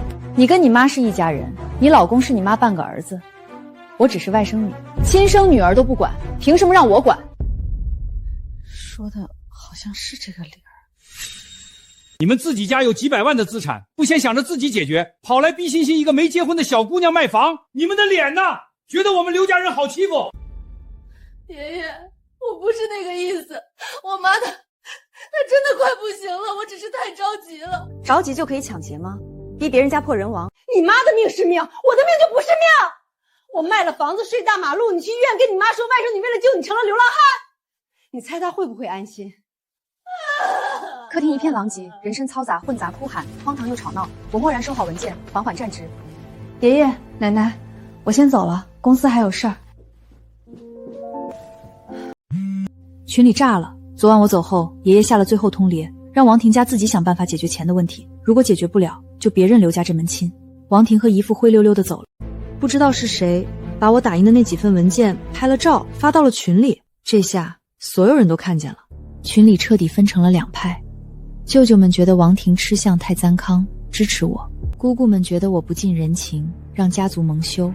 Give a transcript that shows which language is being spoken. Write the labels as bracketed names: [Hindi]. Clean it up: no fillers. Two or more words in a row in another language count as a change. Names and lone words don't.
[Chinese] 你跟你媽是一家人，你老公是你媽半個兒子，我只是外甥女，親生女兒都不管，憑什麼讓我管？說的好像是這個理兒。你們自己家有幾百萬的資產，不先想着自己解決，跑來逼欣欣一個沒結婚的小姑娘賣房，你們的臉呢？覺得我們劉家人好欺負？爺爺，我不是那個意思，我媽她真的快不行了，我只是太着急了。着急就可以搶劫嗎？逼別人家破人亡？你媽的命是命，我的命就不是命。我賣了房子睡大馬路，你去醫院跟你媽說外甥女為了救你成了流浪漢，你猜她會不會安心？客廳一片狼藉，人聲嘈雜，混雜哭喊，荒唐又吵鬧。我默然收好文件，緩緩站直。爺爺奶奶，我先走了，公司還有事兒。群裡炸了，昨晚我走後，爺爺下了最後通牒，讓王婷家自己想辦法解決钱的问題，如果解決不了，就别認劉家這門親。王婷和姨父灰溜溜地走了。不知道是誰把我打印的那幾份文件拍了照發到了群裡，這下所有人都看見了。群裡徹底分成了2派，舅舅們覺得王婷吃相太簪康，支持我；姑姑們覺得我不近人情，讓家族蒙羞。